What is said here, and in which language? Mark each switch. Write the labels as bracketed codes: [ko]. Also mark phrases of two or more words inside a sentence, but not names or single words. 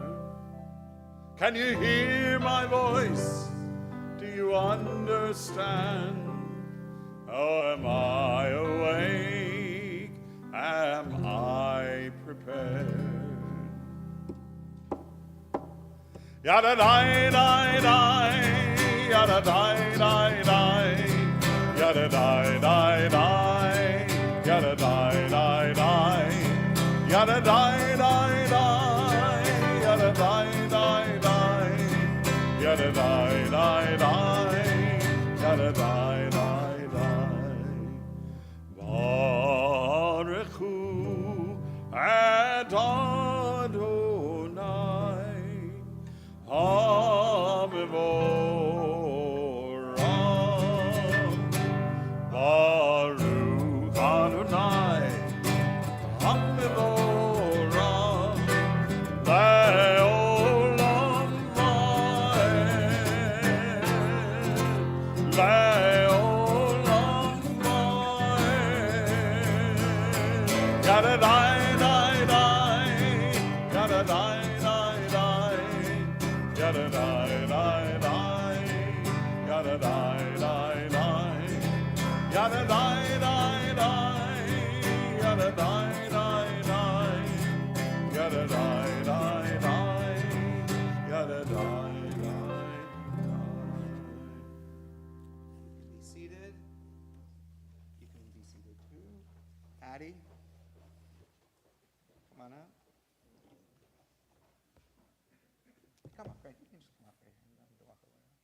[en] Can you hear my voice? Do you understand? Oh, am I awake? Am I prepared? Yada die die die, yada die die die, yada die die die, yada die die die, yada die die die, yada die die die, yada die die die, yada die die die. [he] ברוך הוא אדני המבורך. ברוך אדני המבורך לעולם ועד. לעולם ועד. Yada die die die, yada die die die, yada die die die. Yada die die die, yada die die die, yada die die die, yada die die die. [en] Be seated. You can be seated too. Addie, come on up. Come up, right? You can just come up right here. You don't need to walk away.